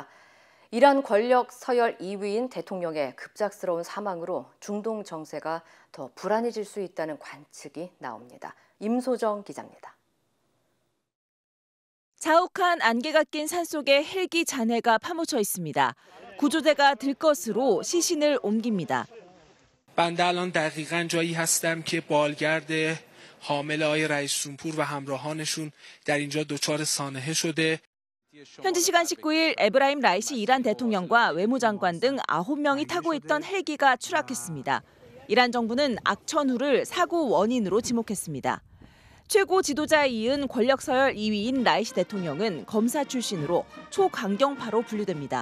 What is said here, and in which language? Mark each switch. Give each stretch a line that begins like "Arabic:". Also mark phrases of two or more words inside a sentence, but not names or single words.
Korean: 이란 권력 서열 2위인 대통령의 급작스러운 사망으로 중동 정세가 더 불안해질 수 있다는 관측이 나옵니다. 임소정 기자입니다. 자욱한 안개가 낀 산속에 헬기 잔해가 파묻혀 있습니다. 구조대가 들것으로 시신을 옮깁니다.
Persian: بنده الان دقیقاً جایی هستم که بالگرد حامل آقای رئیس جمهور و همراهانشون در اینجا دچار سانحه شده.
Korean: 현지 시간 19일 에브라임 라이시 이란 대통령과 외무장관 등 9명이 타고 있던 헬기가 추락했습니다. 이란 정부는 악천후를 사고 원인으로 지목했습니다. 최고 지도자에 이은 권력 서열 2위인 라이시 대통령은 검사 출신으로 초강경파로 분류됩니다.